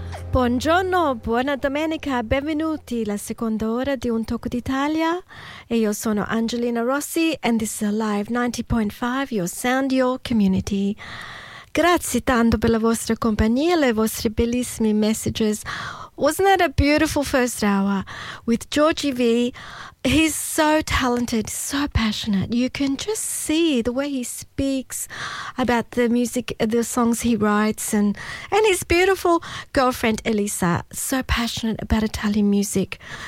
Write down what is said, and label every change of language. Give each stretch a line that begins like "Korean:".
Italian: Buongiorno, buona domenica, benvenuti alla seconda ora di Un Tocco d'Italia. E io sono
English: Angelina Rossi and this is Live 90.5, your sound, your community.
Italian: Grazie tanto per la vostra compagnia e le vostre bellissime messages.
English: Wasn't that a beautiful first hour with Georgie V? He's so talented, so passionate. You can just see the way he speaks about the music, the songs he writes, and his beautiful girlfriend Elisa, so passionate about Italian music.